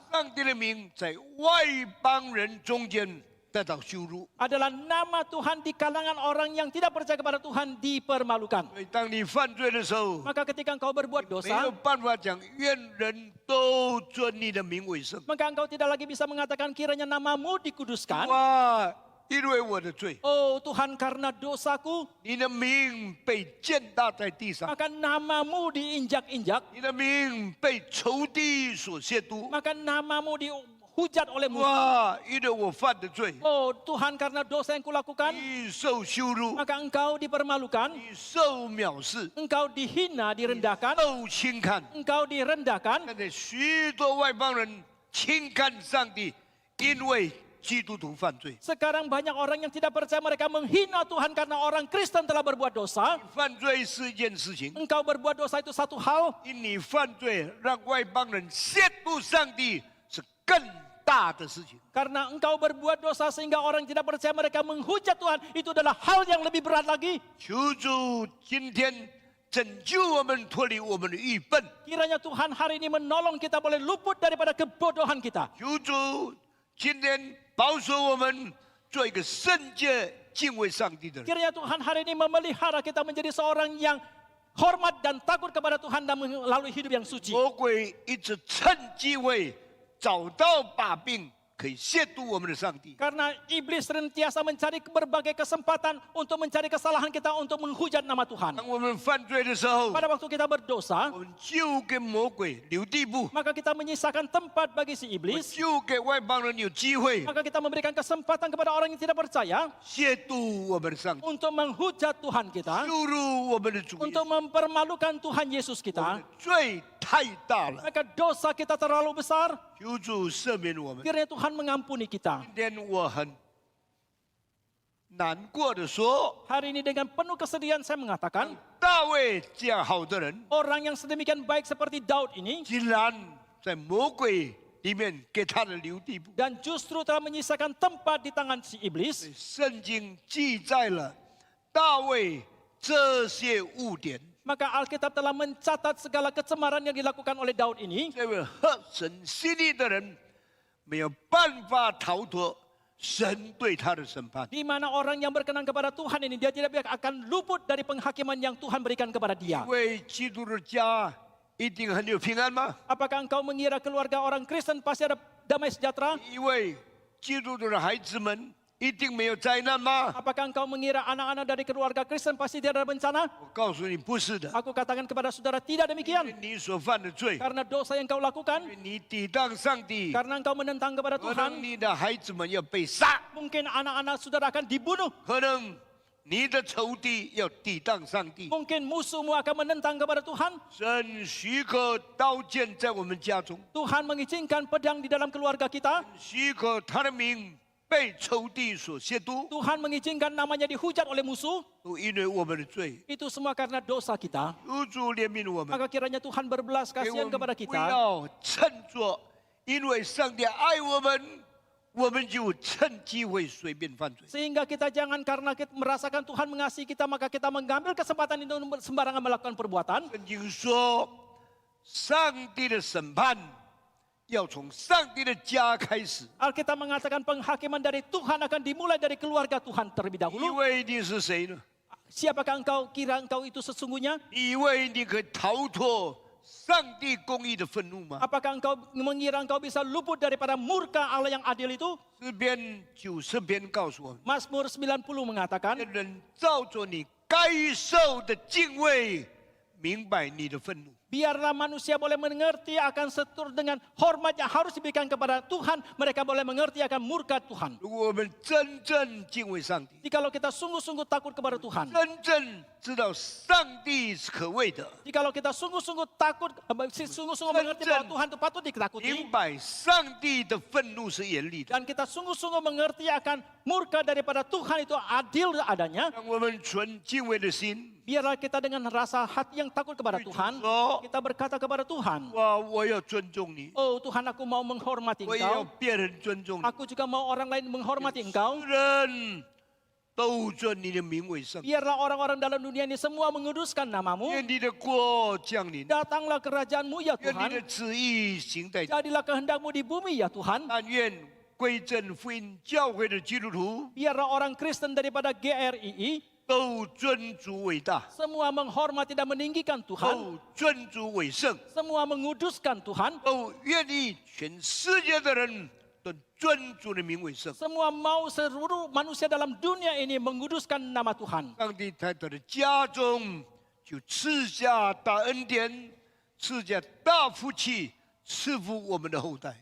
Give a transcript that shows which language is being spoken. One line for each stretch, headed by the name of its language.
Chinese: 上帝的名在外邦人中间得到羞辱。
Indonesian: adalah nama Tuhan di kalangan orang yang tidak percaya kepada Tuhan dipermalukan.
Chinese: 所以，当你犯罪的时候，
Indonesian: Maka ketika engkau berbuat
Chinese: 没有
Indonesian: dosa,
Chinese: 办法讲愿人都尊你的名为圣。
Indonesian: maka engkau tidak lagi bisa mengatakan kiranya namamu dikuduskan.
Chinese: 哇，因为我的罪，
Indonesian: Oh Tuhan, karena dosaku,
Chinese: 你的名被践踏在地上，
Indonesian: maka namamu diinjak-injak,
Chinese: 你的名被仇敌所亵渎。
Indonesian: maka namamu dihujat oleh musuh.
Chinese: 哇，因为我犯的罪，
Indonesian: Oh Tuhan, karena dosa yang kulakukan,
Chinese: 你受羞辱，
Indonesian: maka engkau dipermalukan,
Chinese: 你受藐视，
Indonesian: engkau dihina, direndahkan,
Chinese: 受轻看。
Indonesian: engkau direndahkan.
Chinese: 现在许多外邦人轻看上帝，因为基督徒犯罪。
Indonesian: Sekarang banyak orang yang tidak percaya, mereka menghina Tuhan karena orang Kristen telah berbuat dosa.
Chinese: 犯罪是一件事情，
Indonesian: Engkau berbuat dosa itu satu hal,
Chinese: 因你犯罪让外邦人亵渎上帝是更大的事情。
Indonesian: karena engkau berbuat dosa sehingga orang tidak percaya mereka menghujat Tuhan, itu adalah hal yang lebih berat lagi.
Chinese: 求主今天拯救我们，脱离我们的愚笨。
Indonesian: Kiranya Tuhan hari ini menolong kita boleh luput daripada kebodohan kita.
Chinese: 求主今天保守我们做一个圣洁、敬畏上帝的人。
Indonesian: Kiranya Tuhan hari ini memelihara kita menjadi seorang yang hormat dan takut kepada Tuhan dan melalui hidup yang suci.
Chinese: 魔鬼一直趁机会找到把柄，可以亵渎我们的上帝。
Indonesian: Karena iblis senantiasa mencari berbagai kesempatan untuk mencari kesalahan kita untuk menghujat nama Tuhan.
Chinese: 当我们犯罪的时候，
Indonesian: Pada waktu kita berdosa,
Chinese: 我们就给魔鬼留地步，
Indonesian: maka kita menyisakan tempat bagi si
Chinese: 我们
Indonesian: iblis.
Chinese: 就给外邦人有机会
Indonesian: Maka kita memberikan kesempatan kepada orang yang tidak percaya
Chinese: 亵渎我们的上帝，
Indonesian: untuk menghujat Tuhan kita,
Chinese: 羞辱我们的主耶稣。
Indonesian: untuk mempermalukan Tuhan Yesus
Chinese: 我们
Indonesian: kita.
Chinese: 的罪太大了，
Indonesian: Maka dosa kita terlalu besar.
Chinese: 求主赦免我们。
Indonesian: Kiranya Tuhan mengampuni kita.
Chinese: 今天我很难过的说，
Indonesian: Hari ini dengan penuh kesedihan saya mengatakan,
Chinese: 大卫这样好的人，
Indonesian: orang yang sedemikian baik seperti Daud ini,
Chinese: 竟然在魔鬼里面给他的留地步。
Indonesian: dan justru telah menyisakan tempat di tangan si iblis.
Chinese: 圣经记载了大卫这些污点，
Indonesian: Maka Alkitab telah mencatat segala kecemaran yang dilakukan oleh Daud ini.
Chinese: 这位合神心意的人没有办法逃脱神对他的审判。
Indonesian: Di mana orang yang berkenan kepada Tuhan ini, dia tidak akan luput dari penghakiman yang Tuhan berikan kepada dia.
Chinese: 因为基督的家一定很有平安吗？
Indonesian: Apakah engkau mengira keluarga orang Kristen pasti ada damai sejahtera?
Chinese: 因为基督徒的孩子们一定没有灾难吗？
Indonesian: Apakah engkau mengira anak-anak dari keluarga Kristen pasti tidak ada bencana?
Chinese: 我告诉你，不是的。
Indonesian: Aku katakan kepada saudara, tidak
Chinese: 因
Indonesian: demikian.
Chinese: 为你所犯的罪，
Indonesian: Karena dosa yang kau
Chinese: 因
Indonesian: lakukan,
Chinese: 为你抵挡上帝，
Indonesian: karena engkau menentang kepada
Chinese: 可能
Indonesian: Tuhan,
Chinese: 你的孩子们要被杀，
Indonesian: mungkin anak-anak saudara akan dibunuh.
Chinese: 可能你的仇敌要抵挡上帝。
Indonesian: Mungkin musuhmu akan menentang kepada Tuhan.
Chinese: 神许可刀剑在我们家中，
Indonesian: Tuhan mengizinkan pedang di dalam keluarga kita.
Chinese: 许可他的名被仇敌所亵渎，
Indonesian: Tuhan mengizinkan namanya dihujat oleh musuh.
Chinese: 都因为我们的罪。
Indonesian: Itu semua karena dosa kita.
Chinese: 主怜悯我们，
Indonesian: Maka kiranya Tuhan berbelas
Chinese: 给我
Indonesian: kasihan
Chinese: 们
Indonesian: kepada
Chinese: 不
Indonesian: kita.
Chinese: 要趁着，因为上帝爱我们，我们就趁机会随便犯罪。
Indonesian: Sehingga kita jangan karena kita merasakan Tuhan mengasihi kita, maka kita mengambil kesempatan itu untuk sembarangan melakukan perbuatan.
Chinese: 圣经说，上帝的审判要从上帝的家开始。
Indonesian: Alkitab mengatakan penghakiman dari Tuhan akan dimulai dari keluarga Tuhan terlebih
Chinese: 你
Indonesian: dahulu.
Chinese: 以为你是谁呢？
Indonesian: Siapakah engkau kira engkau itu sesungguhnya?
Chinese: 你以为你可以逃脱上帝公义的愤怒吗？
Indonesian: Apakah engkau mengira engkau bisa luput daripada murka Allah yang adil itu?
Chinese: 诗篇90篇告诉我们，
Indonesian: Mazmur 90 mengatakan,
Chinese: 人照着你该受的敬畏，明白你的愤怒。
Indonesian: biarlah manusia boleh mengerti akan setur dengan hormat yang harus diberikan kepada Tuhan. Mereka boleh mengerti akan murka Tuhan.
Chinese: 如果我们真正敬畏上帝，
Indonesian: Jikalau kita sungguh-sungguh takut kepada Tuhan.
Chinese: 真正知道上帝是可畏的，
Indonesian: Jikalau kita sungguh-sungguh takut, sungguh-sungguh mengerti bahwa Tuhan itu patut ditakuti.
Chinese: 明白上帝的愤怒是严厉的，
Indonesian: Dan kita sungguh-sungguh mengerti akan murka daripada Tuhan itu adil adanya.
Chinese: 让我们存敬畏的心。
Indonesian: Biarlah kita dengan rasa hati yang takut kepada Tuhan,
Chinese: 说
Indonesian: kita berkata kepada Tuhan,
Chinese: 我要尊重你，
Indonesian: oh Tuhan aku mau menghormati
Chinese: 我也要
Indonesian: Engkau.
Chinese: 别人尊重你。
Indonesian: Aku juga mau orang lain menghormati Engkau.
Chinese: 人都尊你的名为圣，
Indonesian: Biarlah orang-orang dalam dunia ini semua menguduskan namamu.
Chinese: 愿你的国降临，
Indonesian: Datanglah kerajaanmu ya
Chinese: 愿你的
Indonesian: Tuhan.
Chinese: 旨意行在地。
Indonesian: Jadilah kehendakmu di bumi ya Tuhan.
Chinese: 但愿归正福音教会的基督徒
Indonesian: Biarlah orang Kristen daripada GRII
Chinese: 都尊主伟大，
Indonesian: semua menghormati dan meninggikan Tuhan.
Chinese: 都尊主为圣，
Indonesian: Semua menguduskan Tuhan.
Chinese: 都愿意全世界的人都尊主的名为圣。
Indonesian: Semua mau seluruh manusia dalam dunia ini menguduskan nama Tuhan.
Chinese: 上帝在他的家中就赐下大恩典，赐下大福气，赐福我们的后代。